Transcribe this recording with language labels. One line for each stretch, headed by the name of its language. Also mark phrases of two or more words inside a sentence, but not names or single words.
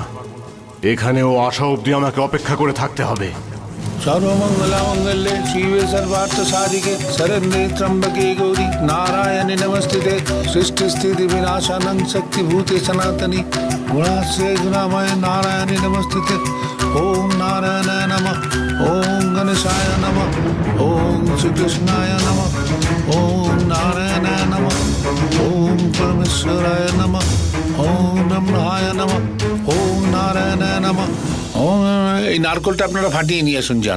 Bangla: এখানেও আসা অবধি আমাকে অপেক্ষা করে থাকতে হবে।
Sanskrit: सर्वमंगला मंगल्ये शिवे सर्वार्थ साधिके शरण्ये त्र्यंबके गौरी नारायणे नमस्ते सृष्टि स्थिति विनाशानं शक्तिभूते सनातनी गुणाश्रय गुणामय नारायणे नमस्ते। ओम नारायणाय नमः ओम गणेशाय नमः ओम श्री कृष्णाय नमः ओम नारायणाय नमः ओम परमेश्वराय नमः ओम ब्रह्माय नमः ओम नारायणाय नमः।
Bangla: এই নারকলটা আপনারা ফাটিয়ে নিয়ে আসুন। যান,